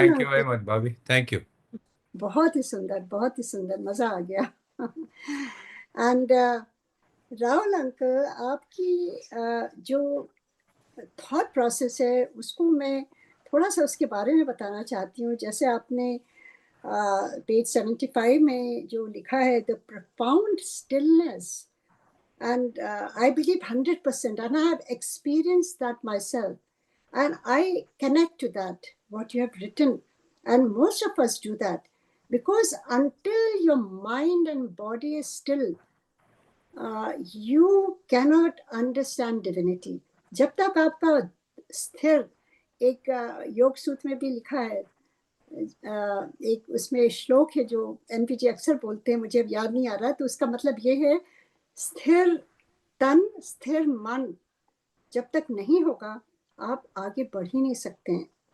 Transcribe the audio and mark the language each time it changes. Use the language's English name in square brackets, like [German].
[English] Thank you very much bhabhi, thank you. [Hindi] बहुत ही सुंदर, मज़ा आ गया। एंड राहुल अंकल, आपकी जो थॉट प्रोसेस है उसको मैं थोड़ा सा उसके बारे में बताना चाहती हूँ। जैसे आपने पेज 75 में जो लिखा है, [English] The profound stillness, and I believe 100%, and I have experienced that myself, and I connect to that what you have written, and most of us do that, because until your mind and body is still, you cannot understand divinity. [Hindi] जब तक आपका स्थिर, एक योग सूत्र में भी लिखा है, एक उसमें श्लोक है जो एमपी जी अक्सर बोलते हैं, मुझे अब याद नहीं आ रहा, तो उसका मतलब ये है, स्थिर तन स्थिर मन जब तक नहीं होगा आप आगे बढ़ ही नहीं सकते हैं।